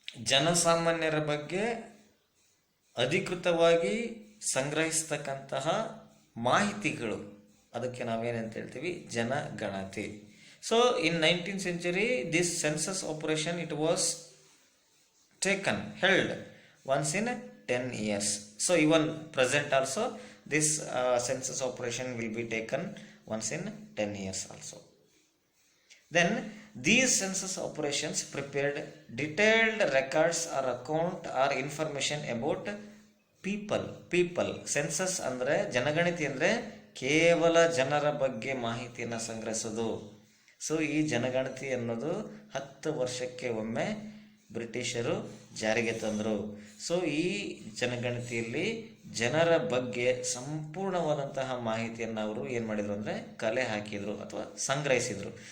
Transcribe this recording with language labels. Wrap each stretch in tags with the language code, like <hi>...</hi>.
<kn>ಜನಸಾಮಾನ್ಯರ ಬಗ್ಗೆ ಅಧಿಕೃತವಾಗಿ ಸಂಗ್ರಹಿಸ್ತಕ್ಕಂತಹ ಮಾಹಿತಿಗಳು, ಅದಕ್ಕೆ ನಾವೇನಂತ ಹೇಳ್ತೀವಿ, ಜನಗಣತಿ.</kn> <en>ಸೊ ಇನ್ 19th century this census operation it was held once in 10 years. So even present also this census operation will be taken once in 10 years also. Then these census operations prepared detailed records or account or information about people.</en> <kn>Census ಅಂದರೆ ಜನಗಣತಿ ಅಂದರೆ ಕೇವಲ ಜನರ ಬಗ್ಗೆ ಮಾಹಿತಿಯನ್ನು ಸಂಗ್ರಹಿಸೋದು. So ಈ ಜನಗಣತಿ ಅನ್ನೋದು 10 ವರ್ಷಕ್ಕೆ ಒಮ್ಮೆ ಬ್ರಿಟಿಷರು ಜಾರಿಗೆ ತಂದರು. ಸೊ ಈ ಜನಗಣತಿಯಲ್ಲಿ ಜನರ ಬಗ್ಗೆ ಸಂಪೂರ್ಣವಾದಂತಹ ಮಾಹಿತಿಯನ್ನು ಅವರು ಏನು ಮಾಡಿದರು ಅಂದರೆ ಕಲೆ ಹಾಕಿದರು ಅಥವಾ ಸಂಗ್ರಹಿಸಿದರು.</kn>